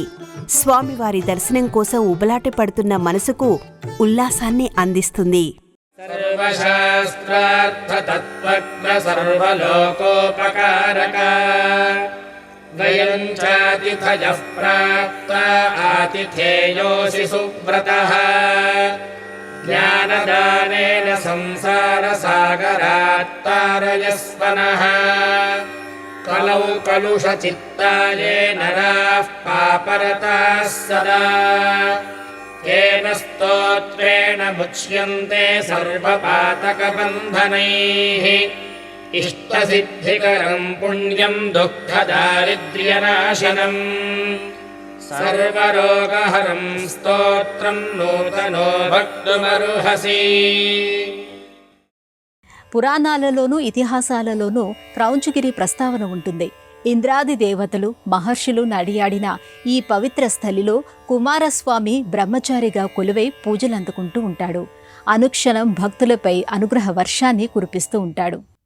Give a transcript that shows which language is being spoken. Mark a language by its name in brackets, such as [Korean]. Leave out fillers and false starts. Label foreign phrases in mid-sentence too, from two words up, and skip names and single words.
[Telugu] స్వామివారి దర్శనం కోసం ఉబలాట పడుతున్న మనసుకు ఉల్లాసాన్ని అందిస్తుంది. [Sanskrit] సర్వశాస్త్రార్థతత్వజ్ఞ సర్వలోకోపకారక ద్వయం చాతిథయః ప్రాప్త ఆతిథేయోసి సువ్రతః ज्ञानदानेन संसारसागरात् तारयस्व नः कलौ कलुषचित्ताये नराः पापरताः सदा केन स्तोत्रेण मुच्यन्ते सर्वपातकबन्धनैः इष्टसिद्धिकरं पुण्यं दुःखदारिद्र्यनाशनम् सर्वरोगहरं स्तोत्रं नूतनो भक्तुमर्हसि। [Telugu] పురాణాలలోనూ ఇతిహాసాలలోనూ క్రౌంచగిరి ప్రస్తావన ఉంటుంది. ఇంద్రాది దేవతలు మహర్షులు నడియాడిన ఈ పవిత్ర స్థలిలో కుమారస్వామి బ్రహ్మచారిగా కొలువై పూజలందుకుంటూ ఉంటాడు. అనుక్షణం భక్తులపై అనుగ్రహ వర్షాన్ని కురిపిస్తూ ఉంటాడు.